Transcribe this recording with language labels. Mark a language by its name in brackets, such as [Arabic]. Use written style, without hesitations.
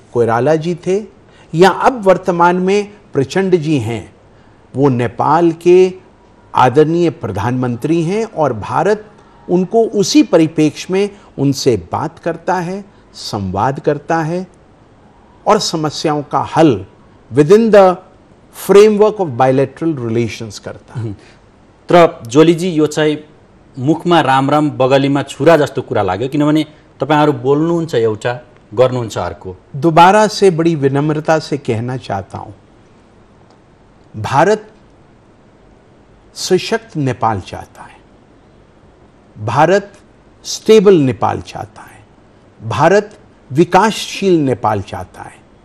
[Hindi] कोइराला जी थे या अब वर्तमान में प्रचंड जी हैं, वो नेपाल के आदरणीय प्रधानमंत्री हैं और भारत उनको उसी परिप्रेक्ष्य में उनसे बात करता है, संवाद करता है और समस्याओं का हल [English] with in the framework of bilateral relations [Hindi] करता है। [Nepali] तर जोलीजी यो चाहिँ मुखमा राम राम बगलीमा छुरा जस्तो कुरा लाग्यो, किनभने तपाईहरु बोल्नुहुन्छ एउटा गर्नुहुन्छ अर्को। [Hindi] दोबारा से बड़ी विनम्रता से कहना चाहता हूं, भारत सशक्त नेपाल चाहता है, भारत स्टेबल नेपाल चाहता है, भारत विकासशील नेपाल चाहता है।